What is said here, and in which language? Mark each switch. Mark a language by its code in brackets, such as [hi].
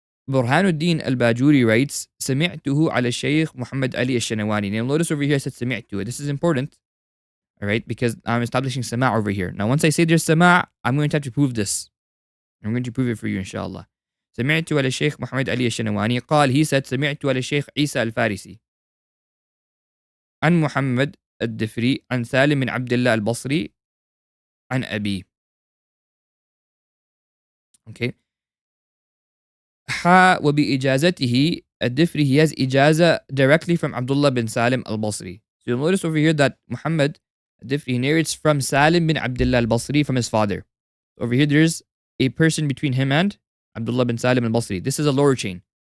[ar] Burhanuddin al-Bajuri [en] writes, [ar] سمعته على الشيخ محمد علي الشنواني. [en] Now notice over here I said سمعته. This is important. Alright, because I'm establishing sama' over here. Now once I say there's sama', I'm going to have to prove this. I'm going to prove it for you inshallah. [ar] سمعت على الشيخ محمد علي الشنواني قال, [en] he said, [ar] سمعت على الشيخ عيسى الفارسي عن محمد الدفري عن سالم بن عبد الله البصري عن أبي. [en] Okay. [ar] وبإجازته الدفري, [en] he has ijazah directly from Abdullah bin Salim al-Basri. So you'll notice over here that Muhammad al-Difri narrates from Salim bin Abdullah al-Basri from his father. Over here there's a person between him and Abdullah bin Salim al-Basri. This is a lower chain.